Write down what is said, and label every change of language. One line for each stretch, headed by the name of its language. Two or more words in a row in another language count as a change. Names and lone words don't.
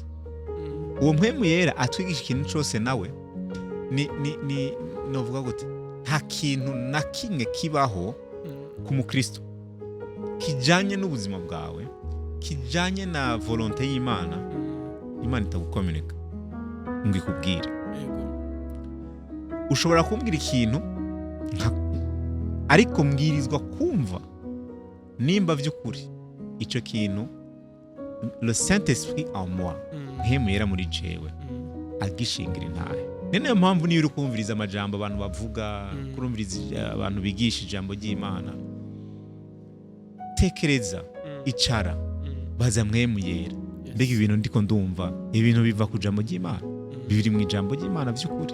Rundi: Uwo mpemu yera atwigisha ikintu cose, nawe ni novuga gute, nta kintu na kimwe kibaho ku mukristo kijanye n'ubuzima bwawe, kijanye na volonté y'Imana, Imana itagukomereka ngo ikubwire. Ushobora kumbwira ikintu ariko mbwirizwa kumva nimba vy'ukuri ico kintu
French: le Saint-Esprit en moi,
Rundi: mpemu yera muri jewe, agishingira intahe. Niyo mpamvu niyo uri kumviriza amajambo abantu bavuga, kurumviriza abantu bigisha ijambo ry'Imana, tekereza, icara, baza mpemu yera, mbega ibintu ndiko ndumva, ibintu biva ku jambo ry'Imana, biri mu ijambo ry'Imana vy'ukuri.